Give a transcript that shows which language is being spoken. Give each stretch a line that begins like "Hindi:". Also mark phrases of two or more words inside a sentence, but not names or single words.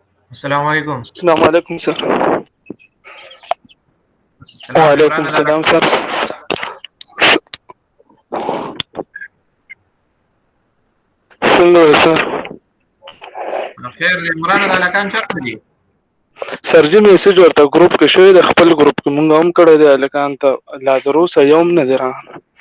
Arabic: السلام عليكم. السلام عليكم सर। सलाम वालेकुम
Pashto: इमरान अदा
Arabic: सलाम
Pashto: लखान। सर। څنګه وې सर؟ خیر دی عمران अदा लखान چرته دي؟ سر جی میسج ورته ګروپ کې شوی د خپل ګروپ کې مونږ هم کړی دی هلکان ته لا تر اوسه یو هم نه دی راغلی.